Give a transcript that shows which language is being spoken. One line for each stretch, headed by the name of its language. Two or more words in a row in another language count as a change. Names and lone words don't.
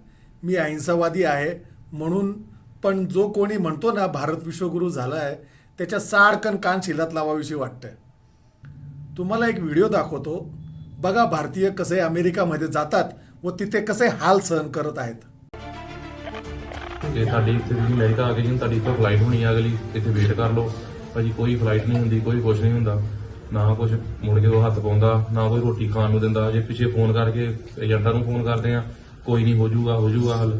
Marathi: मी अहिंसावादी आहे म्हणून, पण जो कोणी म्हणतो ना भारत विश्वगुरू झाला आहे त्याच्या साडकन कान शिलात लावाविषयी वाटतंय. तुम्हाला एक व्हिडिओ दाखवतो, बघा भारतीय कसे अमेरिकामध्ये जातात व तिथे कसे हाल सहन करत आहेत.
Punjabi: ਜੇ ਤੁਹਾਡੀ ਇੱਥੇ ਤੁਸੀਂ ਅਮਰੀਕਾ ਆ ਗਏ ਜੀ ਤੁਹਾਡੀ ਤੋਂ ਫਲਾਈਟ ਹੋਣੀ ਆ ਅਗਲੀ ਇੱਥੇ ਵੇਟ ਕਰ ਲਓ ਭਾਜੀ. ਕੋਈ ਫਲਾਈਟ ਨਹੀਂ ਹੁੰਦੀ, ਕੋਈ ਕੁਛ ਨਹੀਂ ਹੁੰਦਾ, ਨਾ ਕੁਛ ਮੁੜ ਕੇ ਉਹ ਹੱਥ ਪਾਉਂਦਾ, ਨਾ ਕੋਈ ਰੋਟੀ ਖਾਣ ਨੂੰ ਦਿੰਦਾ. ਜੇ ਪਿੱਛੇ ਫੋਨ ਕਰਕੇ ਏਜੰਟਾਂ ਨੂੰ ਫੋਨ ਕਰਦੇ ਆ, ਕੋਈ ਨਹੀਂ ਹੋ ਜਾਊਗਾ ਹੱਲ.